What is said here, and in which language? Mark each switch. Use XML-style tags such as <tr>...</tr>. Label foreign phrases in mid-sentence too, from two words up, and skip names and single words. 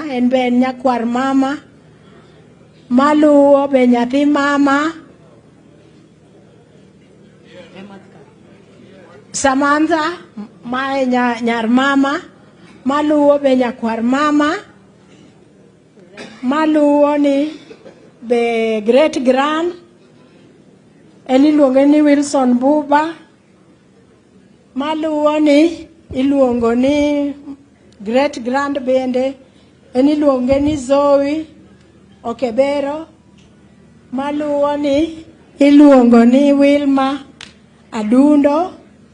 <luo>En be nyakwar mama. Maluwo be nyathi mama. Samantha mae nyar mama. Maluwo be nyakwar mama. Maluwo ni be</luo> <en>great grand.</en> <luo>En iluongo ni Wilson Buba. Maluwo ni iluongo ni</luo> <en>great grand</en> <luo>bende. En iluongo ni Zoe Okebero. Maluwo ni iluongo ni Wilma Adundo.</luo>